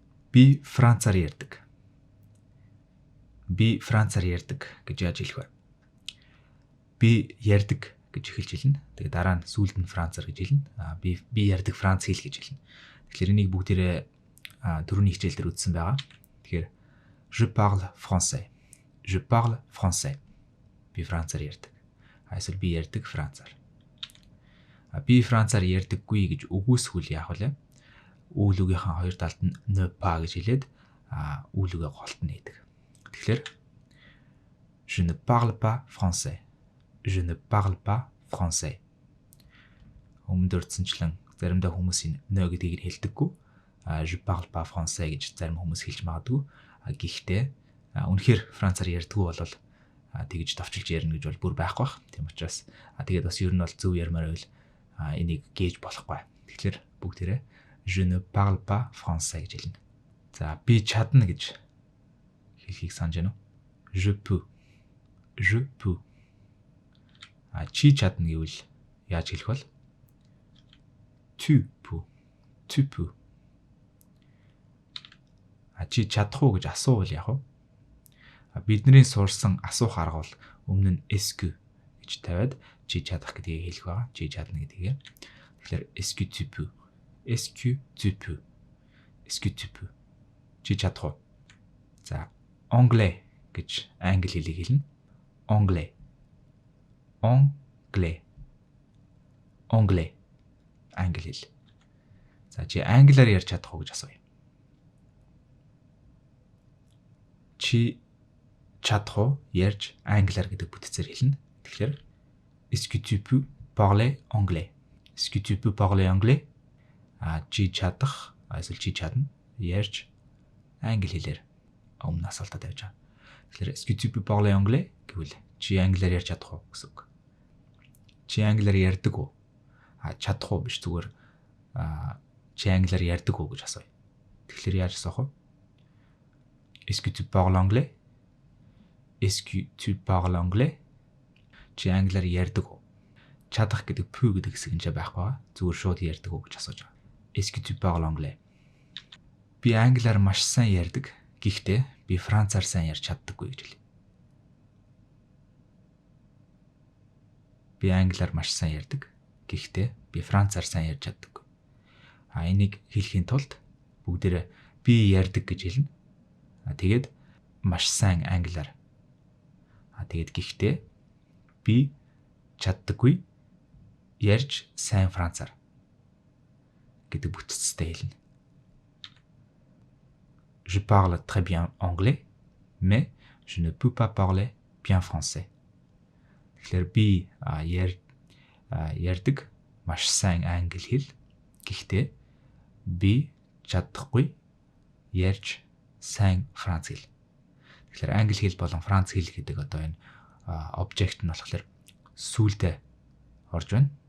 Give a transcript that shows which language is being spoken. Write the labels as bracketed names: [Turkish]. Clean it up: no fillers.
[Mongolian] Би Францаар ярьдаг. Би Францаар ярьдаг гэж яаж хэлэх вэ? Би ярьдаг гэж эхэлж хэлнэ. Тэгээд дараа нь сүүлд нь Францаар гэж хэлнэ. Би ярьдаг Франц хэл гэж хэлнэ. Тэгэхээр энийг бүгдээрээ түрүүний хичээл дээр үзсэн байгаа. Тэгэхээр [French] je parle français. Je parle français. [Mongolian] Би Францаар ярьдаг. Эсвэл би ярьдаг Францаар. Би Францаар ярьдаггүй гэж үгүйсгүүл яах вэ? Үйл үгийнхаа хоёр талд нь ne pas гэж хэлээд үйл үгээ голт нь нээдэг. Тэгэхээр [French] je ne parle pas français. Je ne parle pas français. [Mongolian] Өмнөд өрдсөнчлэн заримдаа хүмүүс энэ ne гэдгийг хэлдэггүй. [French] Je parle pas français [Mongolian] гэж зарим хүмүүс хэлж магадгүй. Гэхдээ үнэхээр Францаар ярьдаггүй бол тэгж товчилж ярина гэж бол бүр байхгүй бах. Тийм учраас тэгээд бас ер нь бол зөв ярмаар байвал энийг гээж болохгүй. Тэгэхээр бүгдээрээ [French] je ne parle pas français [Mongolian] гэж хэлнэ. За би чадна гэж хэлхийг санаж байна уу? [French] Je peux. Je peux. [Mongolian] Чи чадна гэвэл яаж хэлэх вэ? [French] Tu peux. Tu peux. [Mongolian] Чи чадах уу гэж асуувал яах вэ? Бидний сурсан асуух арга бол өмнө нь [French] est-ce que [Mongolian] гэж тавиад чи чадах гэдгийг хэлэх байгаа. Чи чадна гэдгийг. Тэгэхээр [French] est-ce que tu peux? Est-ce que tu peux? Est-ce que tu peux? [Mongolian] Чи чадах уу? За, anglais гэж англи хэлийг хэлнэ. [French] Anglais. Anglais. Anglais. [Mongolian] Англи хэл. За, чи англиар ярьж чадах уу гэж асууя. Чи чадах уу ярьж англиар гэдэг бүтцээр хэлнэ. Тэгэхээр [French] est-ce que tu peux parler anglais? Est-ce que tu peux parler anglais? [Mongolian] Чи чадах эсвэл чи чадна ярьж англи хэлээр өмнө асуултаа тавьж байгаа. Тэгэхээр [French] est-ce que tu peux parler anglais [Mongolian] гэвэл чи англиар ярьж чадах уу гэсэн үг. Чи англиар ярьдаг уу? Чадах уу биш зүгээр чи англиар ярьдаг уу гэж асууя. Тэгэхээр яаж асуух вэ? [French] Est-ce que tu parles anglais? Est-ce que tu parles anglais? [Mongolian] Чи англиар ярьдаг уу? Чадах гэдэг пүү гэдэг хэсэг нь байхгүй. Зүгээр шууд ярьдаг уу гэж асууж байгаа. [French] Est-ce que tu parles anglais? [Mongolian] Би англиар маш сайн ярьдаг. Гэхдээ би Францаар сайн ярьж чаддаггүй гэж хэлье. Би англиар маш сайн ярьдаг. Гэхдээ би Францаар сайн ярьж чаддаггүй. Энийг хэлэхийн тулд бүгдээрээ би ярьдаг гэж хэлнэ. Тэгээд маш сайн англиар. Тэгээд гэхдээ би чаддаггүй ярьж сайн Францаар гэдэг бүтцтэй хэлнэ. [French] Je parle très bien anglais, mais je ne peux pas parler bien français. [Mongolian] Тэгэхээр би ярьдаг маш сайн англи хэл. Гэхдээ би чадахгүй ярьж сайн Франц хэл. Тэгэхээр англи хэл болон Франц хэл гэдэг одоо энэ обжект нь болохоор сүүлдээ орж байна.